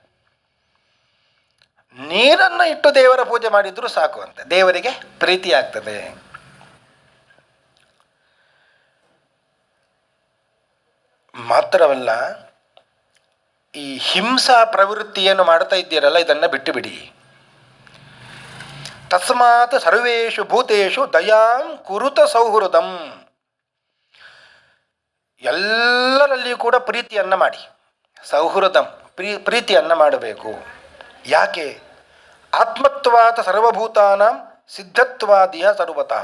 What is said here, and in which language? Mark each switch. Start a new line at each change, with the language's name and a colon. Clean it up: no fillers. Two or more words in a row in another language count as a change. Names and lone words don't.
Kannada: ನೀರನ್ನು ಇಟ್ಟು ದೇವರ ಪೂಜೆ ಮಾಡಿದರೂ ಸಾಕು ಅಂತ, ದೇವರಿಗೆ ಪ್ರೀತಿ ಆಗ್ತದೆ. ಮಾತ್ರವಲ್ಲ, ಈ ಹಿಂಸಾ ಪ್ರವೃತ್ತಿಯನ್ನು ಮಾಡ್ತಾ ಇದ್ದೀರಲ್ಲ, ಇದನ್ನು ಬಿಟ್ಟು ಬಿಡಿ.
Sanskrit: ತಸ್ಮಾತ್ ಸರ್ವೇಷು ಭೂತೇಷು ದಯಾಂ ಕುರುತ ಸೌಹೃದಂ.
Kannada: ಎಲ್ಲರಲ್ಲಿಯೂ ಕೂಡ ಪ್ರೀತಿಯನ್ನು ಮಾಡಿ. ಸೌಹೃದಂ, ಪ್ರೀತಿಯನ್ನು ಮಾಡಬೇಕು. ಯಾಕೆ?
Sanskrit: ಆತ್ಮತ್ವಾತ್ ಸರ್ವಭೂತಾನಾಂ ಸಿದ್ಧತ್ವಾದಿಯ ಸರ್ವತಃ.